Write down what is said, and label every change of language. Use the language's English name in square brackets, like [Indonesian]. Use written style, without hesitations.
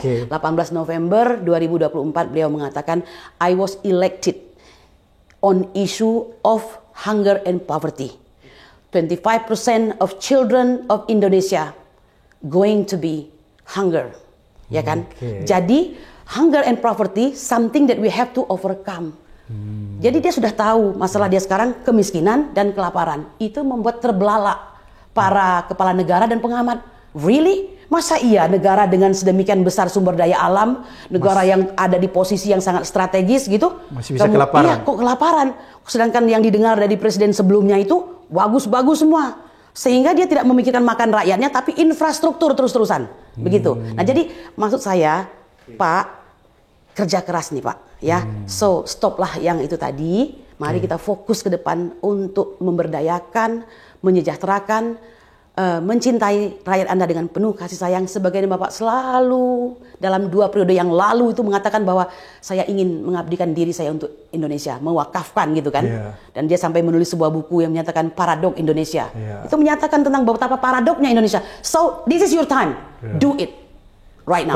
[English] 18 November 2024 [Indonesian] beliau mengatakan, [English] I was elected on issue of hunger and poverty. 25% of children of Indonesia going to be hunger, ya kan? Jadi hunger and poverty something that we have to overcome. [Indonesian] Jadi dia sudah tahu masalah dia sekarang kemiskinan dan kelaparan. Itu membuat terbelalak para kepala negara dan pengamat. Really? Masa iya negara dengan sedemikian besar sumber daya alam, negara yang ada di posisi yang sangat strategis gitu, masih bisa kelaparan? Iya, kok kelaparan? Sedangkan yang didengar dari presiden sebelumnya itu bagus-bagus semua. Sehingga dia tidak memikirkan makan rakyatnya, tapi infrastruktur terus-terusan. Begitu. Nah jadi maksud saya, Pak, kerja keras nih Pak. Ya, so stoplah yang itu tadi. Mari kita fokus ke depan untuk memberdayakan, menyejahterakan, mencintai rakyat Anda dengan penuh kasih sayang. Sebagaimana Bapak selalu dalam 2 periode yang lalu itu mengatakan bahwa saya ingin mengabdikan diri saya untuk Indonesia, mewakafkan gitu kan. Dan dia sampai menulis sebuah buku yang menyatakan paradok Indonesia. Itu menyatakan tentang betapa paradoknya Indonesia. [English] So this is your time, do it right now.